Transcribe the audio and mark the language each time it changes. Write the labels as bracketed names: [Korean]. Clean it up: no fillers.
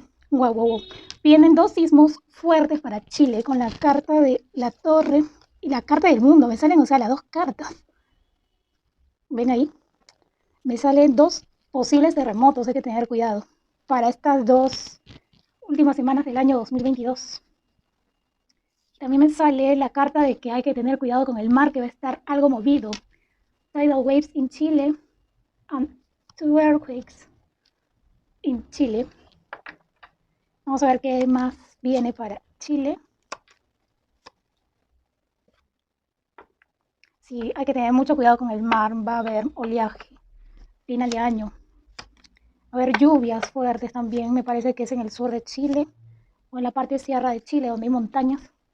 [Spanish] Wow. Vienen dos sismos fuertes para Chile con la carta de la torre y la carta del mundo. Me salen, o sea, las dos cartas. ¿Ven ahí? Me salen dos posibles terremotos, hay que tener cuidado para estas dos últimas semanas del año 2022. También me sale la carta de que hay que tener cuidado con el mar, que va a estar algo movido. [English] Tidal waves in Chile and two earthquakes in Chile. [Spanish] Vamos a ver qué más viene para Chile. Sí, hay que tener mucho cuidado con el mar, va a haber oleaje, final de año. Va a haber lluvias fuertes también, me parece que es en el sur de Chile o en la parte sierra de Chile donde hay montañas.